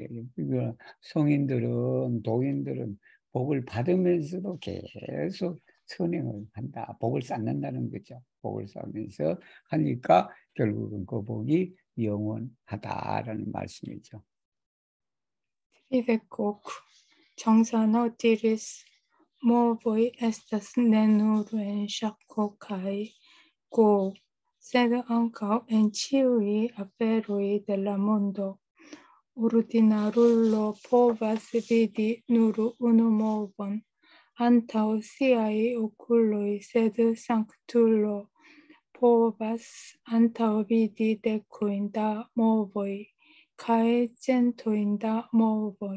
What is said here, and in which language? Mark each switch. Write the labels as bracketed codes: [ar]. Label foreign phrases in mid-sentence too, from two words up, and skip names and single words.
[ko] 그거 성인들은 도인들은 복을 받으면서도 계속 선행을 한다. 복을 쌓는다는 거죠. 복을 쌓으면서 하니까 결국은 그 복이 영원하다라는 말씀이죠. [eo] Tridecoque, 정사노 diris movoi estas ne nur en ŝako kaj go, sed ankaŭ en ĉiuj aferoj de la mondo. Ordinarulo povas vidi nur unu movon antaŭ siaj okuloj, sed sanktulo povas antaŭvidi dekojn da movoj kaj centojn da movoj.